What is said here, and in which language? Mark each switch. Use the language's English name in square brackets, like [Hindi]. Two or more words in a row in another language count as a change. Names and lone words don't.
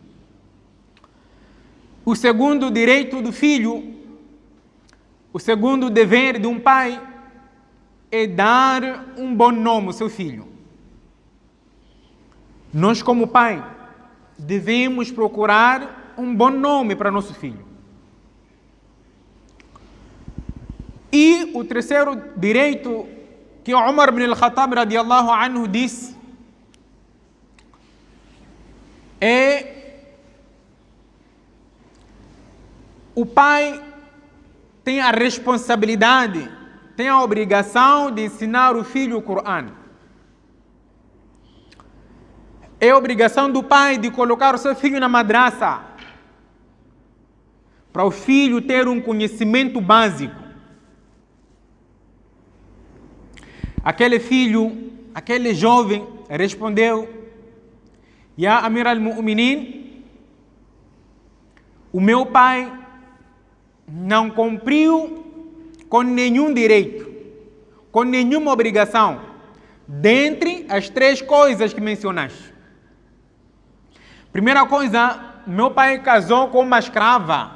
[Portuguese] O segundo direito do filho, o segundo dever de um pai é dar um bom nome ao seu filho. Nós, como pai, devemos procurar um bom nome para nosso filho. E o terceiro direito que Umar ibn al-Khattab [Arabic] رضي الله عنه [Portuguese] disse o pai tem a responsabilidade, tem a obrigação de ensinar o filho o Corão. É obrigação do pai de colocar o seu filho na madraça, para o filho ter um conhecimento básico. Aquele filho, aquele jovem respondeu: [Arabic] يا أمير المؤمنين, [Portuguese] o meu pai não cumpriu com nenhum direito, com nenhuma obrigação, dentre as 3 coisas que mencionaste. Primeira coisa, meu pai casou com uma escrava.